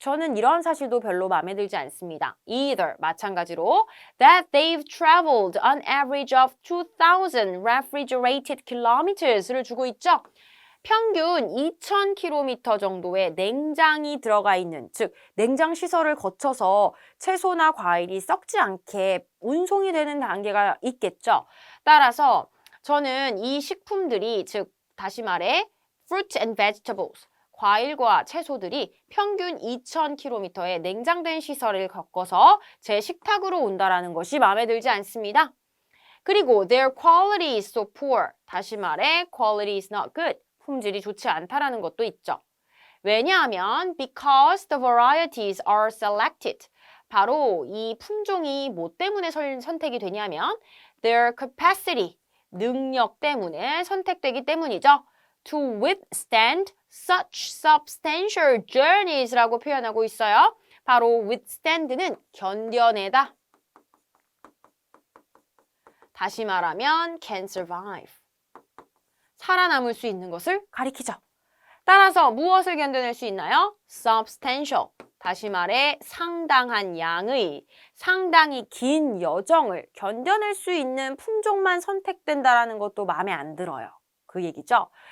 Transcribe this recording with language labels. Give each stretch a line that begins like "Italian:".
Korean: 저는 이런 사실도 별로 마음에 들지 않습니다.
English: Either,
Korean: 마찬가지로
English: that they've traveled an average of 2,000 refrigerated kilometers
Korean: 를 주고 있죠. 평균 2,000km 정도의 냉장이 들어가 있는, 즉 냉장 시설을 거쳐서 채소나 과일이 썩지 않게 운송이 되는 단계가 있겠죠. 따라서 저는 이 식품들이, 즉 다시 말해
English: fruit and vegetables,
Korean: 과일과 채소들이 평균 2,000km의 냉장된 시설을 겪어서 제 식탁으로 온다라는 것이 마음에 들지 않습니다. 그리고
English: their quality is so poor,
Korean: 다시 말해
English: quality is not good,
Korean: 품질이 좋지 않다라는 것도 있죠. 왜냐하면
English: because the varieties are selected,
Korean: 바로 이 품종이 뭐 때문에 선택이 되냐면
English: their capacity,
Korean: 능력 때문에 선택되기 때문이죠.
English: To withstand such substantial journeys
Korean: 라고 표현하고 있어요. 바로 withstand는 견뎌내다. 다시 말하면
English: can survive.
Korean: 살아남을 수 있는 것을 가리키죠. 따라서 무엇을 견뎌낼 수 있나요?
English: substantial.
Korean: 다시 말해 상당한 양의, 상당히 긴 여정을 견뎌낼 수 있는 품종만 선택된다라는 것도 마음에 안 들어요. 그 얘기죠.